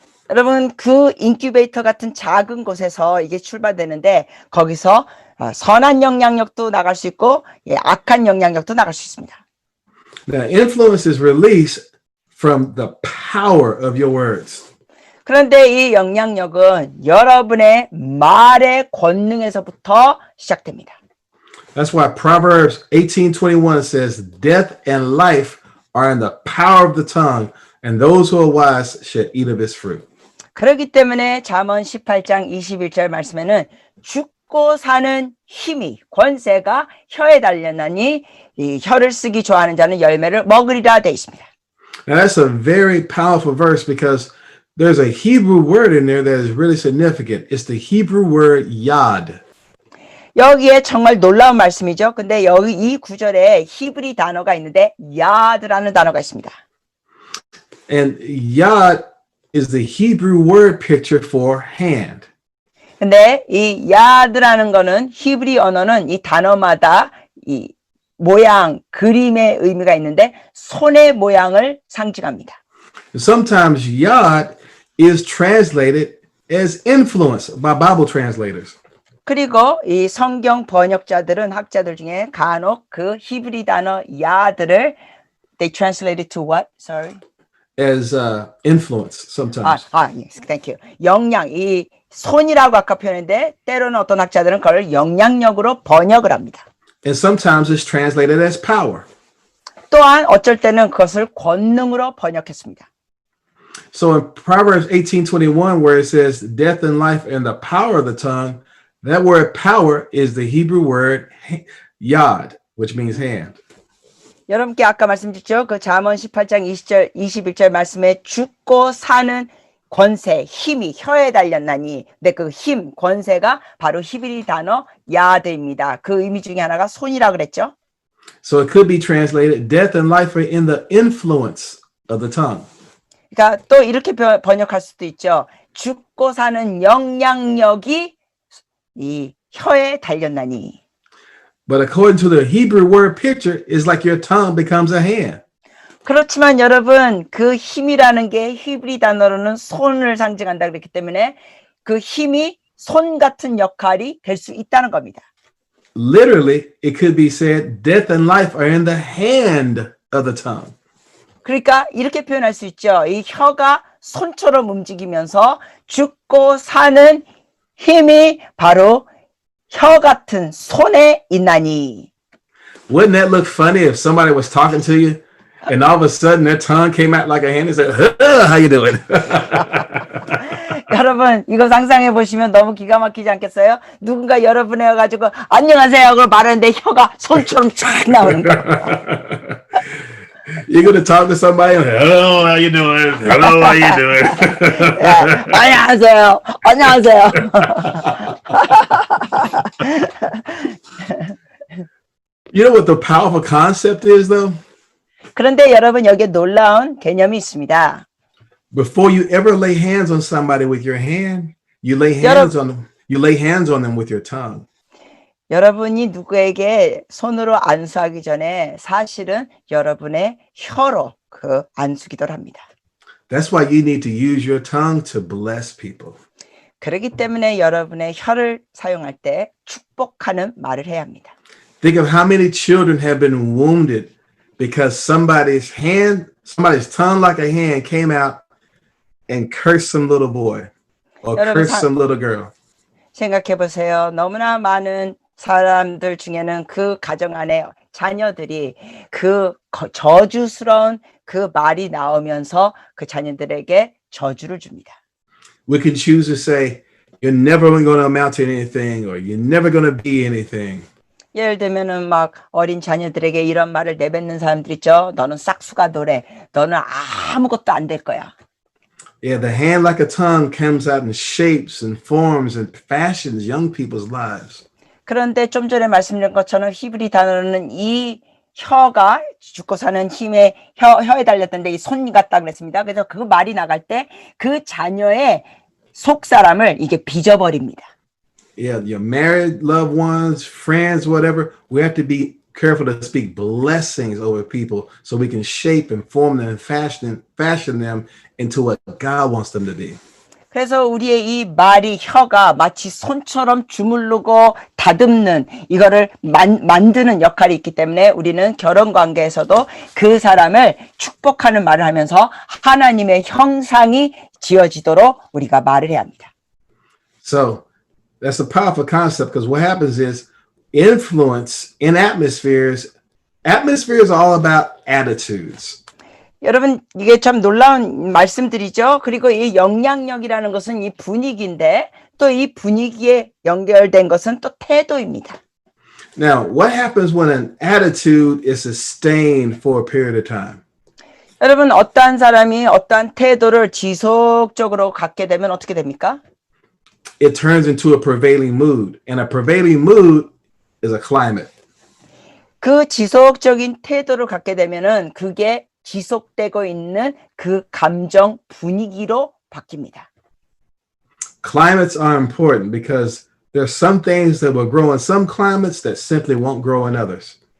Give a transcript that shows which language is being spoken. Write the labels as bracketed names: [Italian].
[Korean] 여러분 그 인큐베이터 같은 작은 곳에서 이게 출발되는데 거기서 선한 영향력도 나갈 수 있고 악한 영향력도 나갈 수 있습니다. [English] Now, influence is released from the power of your words. [Korean] 그런데 이 영향력은 여러분의 말의 권능에서부터 시작됩니다. [English] That's why Proverbs 18:21 says, "Death and life are in the power of the tongue, and those who are wise shall eat of its fruit." [Korean] 그렇기 때문에 잠언 18장 21절 말씀에는 죽고 사는 힘이 권세가 혀에 달렸나니 이 혀를 쓰기 좋아하는 자는 열매를 먹으리라 되어 있습니다. [English] Now that's a very powerful verse because there's a Hebrew word in there that is really significant. It's the Hebrew word yad. [Korean] 여기에 정말 놀라운 말씀이죠. 근데 여기 이 구절에 히브리 단어가 있는데 야드라는 단어가 있습니다. [English] And yad is the Hebrew word picture for hand. [Korean] 근데 이 야드라는 거는 히브리 언어는 이 단어마다 이 모양, 그림의 의미가 있는데 손의 모양을 상징합니다. [English] Sometimes yad is translated as influence by Bible translators. [Korean] 그리고 이 성경 번역자들은 학자들 중에 간혹 그 히브리 단어 야드를 [English] they translated to what? Sorry. As influence sometimes. Yes, thank you. [Korean] 영향, 이 손이라고 아까 표현했는데 때로는 어떤 학자들은 그걸 영향력으로 번역을 합니다. [English] And sometimes it's translated as power. [Korean] 또한 어쩔 때는 그것을 권능으로 번역했습니다. [English] So in Proverbs 18:21, where it says death and life and the power of the tongue, that word power is the Hebrew word yad, which means hand. [Korean] 여러분께 아까 말씀드렸죠? 그 잠언 18장 20절, 21절 말씀에 죽고 사는 권세, 힘이 혀에 달렸나니. 근데 그 힘, 권세가 바로 히브리 단어 야드입니다. 그 의미 중에 하나가 손이라 그랬죠? [English] So it could be translated death and life are in the influence of the tongue. [Korean] 그러니까 또 이렇게 번역할 수도 있죠. 죽고 사는 영향력이 이 혀에 달렸나니. [English] But according to the Hebrew word picture, it's like your tongue becomes a hand. [Korean] 그렇지만 여러분 그 힘이라는 게 히브리 단어로는 손을 상징한다 그랬기 때문에 그 힘이 손 같은 역할이 될 수 있다는 겁니다. [English] Literally, it could be said death and life are in the hand of the tongue. [Korean] 그러니까 이렇게 표현할 수 있죠. 이 혀가 손처럼 움직이면서 죽고 사는 힘이 바로 혀 같은 손에 있나니. [English] Wouldn't that look funny if somebody was talking to you and all of a sudden their tongue came out like a hand and said, "How you doing?" [Korean] 여러분 이거 상상해 보시면 너무 기가 막히지 않겠어요? 누군가 여러분에 와가지고 안녕하세요 그걸 말하는데 혀가 손처럼 쫙 나오는 거예요. [English] You're going to talk to somebody, "Hello, how you doing? Hello, how you doing?" [Korean] 네, 안녕하세요. 안녕하세요. [English] You know what the powerful concept is, though? [Korean] 그런데 여러분 여기에 놀라운 개념이 있습니다. [English] Before you ever lay hands on somebody with your hand, you lay hands on them. You lay hands on them with your tongue. [Korean] 여러분이 누구에게 손으로 안수하기 전에 사실은 여러분의 혀로 그 안수기도를 합니다. [English] That's why you need to use your tongue to bless people. [Korean] 그렇기 때문에 여러분의 혀를 사용할 때 축복하는 말을 해야 합니다. [English] Think of how many children have been wounded because somebody's tongue like a hand came out and cursed some little boy or cursed some little girl. [Korean] 생각해 보세요. 너무나 많은 사람들 중에는 그 가정 안에 자녀들이 그 저주스러운 그 말이 나오면서 그 자녀들에게 저주를 줍니다. [English] We can choose to say, "You're never going to amount to anything," or "You're never going to be anything." [Korean] 예를 들면은 막 어린 자녀들에게 이런 말을 내뱉는 사람들 있죠. 너는 싹수가 노래. 너는 아무것도 안 될 거야. [English] Yeah, the hand like a tongue comes out and shapes and forms and fashions young people's lives. [Korean] 그런데 좀 전에 말씀드린 것처럼 히브리 단어는 이 혀가 죽고 사는 힘에 혀에 달렸던데 이 손 같다 그랬습니다. 그래서 그 말이 나갈 때 그 자녀의 속 사람을 이게 빚어버립니다. [English] Yeah, your married loved ones, friends, whatever, we have to be careful to speak blessings over people so we can shape and form them and fashion them into what God wants them to be. [Korean] 그래서 우리의 이 말이 혀가 마치 손처럼 주물르고 다듬는 이거를 만드는 역할이 있기 때문에 우리는 결혼 관계에서도 그 사람을 축복하는 말을 하면서 하나님의 형상이 지어지도록 우리가 말을 해야 합니다. [English] So that's a powerful concept because what happens is influence in atmospheres are all about attitudes. [Korean] 여러분 이게 참 놀라운 말씀들이죠. 그리고 이 영향력이라는 것은 이 분위기인데 또 이 분위기에 연결된 것은 또 태도입니다. [English] Now, what happens when an attitude is sustained for a period of time? [Korean] 여러분 어떠한 사람이 어떠한 태도를 지속적으로 갖게 되면 어떻게 됩니까? [English] It turns into a prevailing mood, and a prevailing mood is a climate. [Korean] 그 지속적인 태도를 갖게 되면은 그게 지속되고 있는 그 감정 분위기로 바뀝니다. [English] Climates are important because there are some things that will grow in some climates that simply won't grow in others.